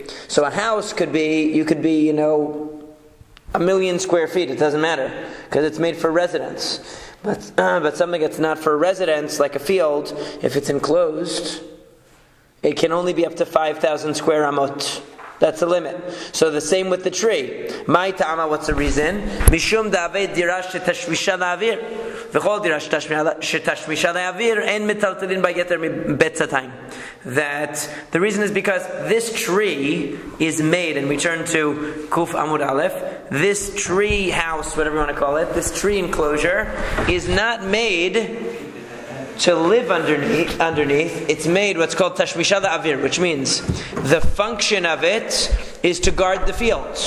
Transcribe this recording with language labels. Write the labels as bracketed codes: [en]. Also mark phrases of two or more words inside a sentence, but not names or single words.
[en] So a house could be, you could be, 1,000,000 square feet, it doesn't matter, because it's made for residence. But something that's not for residence, like a field, if it's enclosed, it can only be up to 5,000 square amot. That's the limit. So the same with the tree. [arc] מאי טעמא, [en] what's the reason? [he] משום דעביד דירה שתשמישה לאויר. וכל דירה שתשמישה לאויר אין מטלטלין ביותר מבית סאתים. [en] That the reason is because this tree is made, and we turn to Kuf Amud Aleph, this tree house, whatever you want to call it, this tree enclosure is not made to live underneath. It's made what's called [he] תשמישה אויר, [en] which means the function of it is to guard the fields.